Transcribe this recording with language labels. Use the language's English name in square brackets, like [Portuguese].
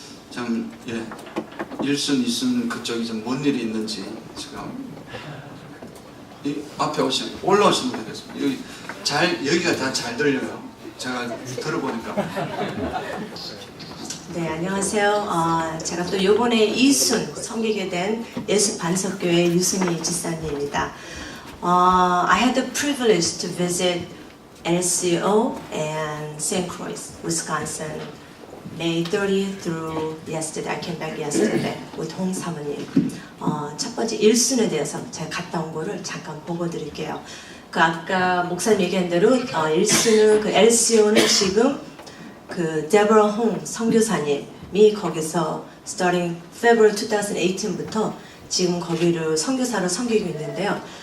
[Korean] 좀 1순, 2순 그쪽이 좀 뭔 일이 있는지 지금 이 앞에 올라오시면 되겠습니다. 여기가 다 잘 들려요. 제가 들어보니까. 네, 안녕하세요. 제가 또 요번에 이순 섬기게 된 예수 반석교회 유순희 지사님입니다. [English] I had the privilege to visit LCO and St. Croix, Wisconsin, May 30th through yesterday. I came back yesterday with 홍 사모님. [Korean] 첫 번째 1순에 대해서 제가 갔다 온 거를 잠깐 보고 드릴게요. 그 아까 목사님 얘기한 대로 1순은 그 LCO는 지금 그 데보라 홍 선교사님이 거기서 [English] starting February 2018 [Korean] 부터 지금 거기를 선교사로 섬기고 있는데요.